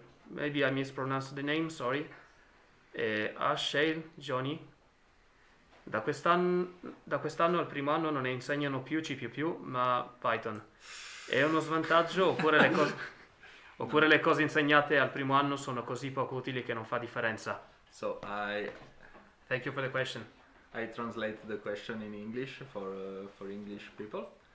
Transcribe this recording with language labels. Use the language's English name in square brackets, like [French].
[English] Maybe I mispronounced the name, sorry. Ashale Johnny. [Italian] Da quest'anno al primo anno non ne insegnano più C++, ma Python. È uno svantaggio oppure le cose insegnate al primo anno sono così poco utili che non fa differenza? [English] So Thank you for the question. I translate the question in English for English people.